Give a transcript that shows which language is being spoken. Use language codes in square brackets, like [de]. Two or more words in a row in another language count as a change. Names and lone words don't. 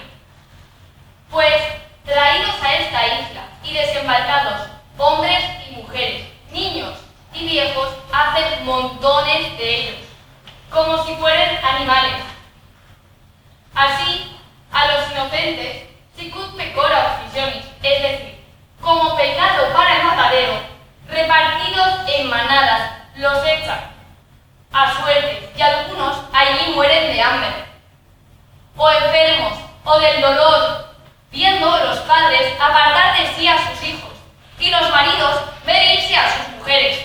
[es] Pues, traídos a esta isla y desembarcados, hombres y mujeres, niños y viejos, hacen montones de ellos, como si fueran animales. Así, a los inocentes, [la] sicut pecora officionis, [es] es decir, como pecado para el matadero, repartidos en manadas, los echan a suerte, y algunos allí mueren de hambre, o enfermos, o del dolor, viendo los padres apartar de sí a sus hijos, y los maridos ver irse a sus mujeres.